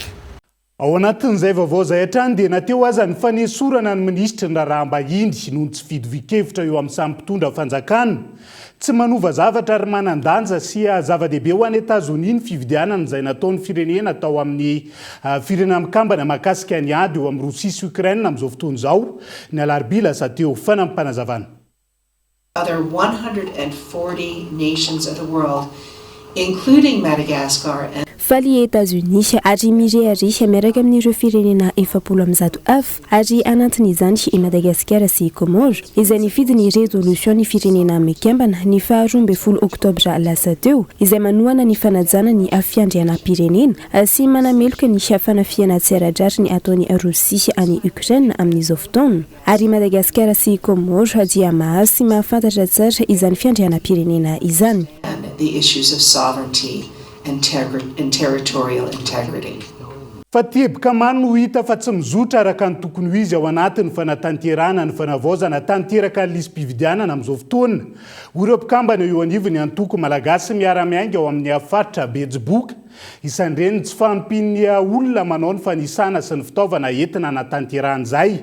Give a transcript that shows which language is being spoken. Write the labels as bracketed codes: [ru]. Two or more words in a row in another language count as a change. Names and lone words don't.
[mg] Ao anatin'izay vaovao zay hatrany dia nateo aza ny fanesorana ny ministra ny raharaham-bahiny noho ny tsy fidovi-kevitra eo amin'ny samy mpitondra fanjakana tsy manova zavatra ary manandanja sy zava-dehibe ho any Etazonia ny fividianana izay nataon'ny firenena tao amin'ny firenena mikambana mahakasika ny ady eo amin'ny Rosia sy Ukraine amin'izao fotoana izao ny alarobia lasa teo. Fanampi-panazavana. [en] Other 140 nations of the world including Madagascar and [mg] faly États-Unis ary mireharihy miaraka amin'ireo firenena 700 hafa ary anatin'izany i Madagasikara sy Comore izay nifidy ny résolution ny firenena mikambana ny 12 oktobra lasa teo izay manohana ny fanajana ny fiandrianam-pirenena sy manameloka ny fanafiana tsiradrary ny ataon'ny Rosia any Ukraine amin'izao fotoana ary Madagasikara sy Comore dia mahazo sy mahafantatra tsara izany fiandrianam-pirenena izany. [en] the issues of sovereignty and territorial integrity. [mg] Fa tebika mano no hita fa tsy mizotra araka ny tokony ho izy ao anatin'ny fanatanterana ny fanavaozana tanteraka ny lisam-pividianana amin'izao fotoana. Ireo mpikambana eo anivony antoko malagasy miara-miainga ao amin'ny afaritra Betsiboka isandreny tsy fampin'ny olona manao ny fanisana sy ny fitaovana entina anatanterana izay.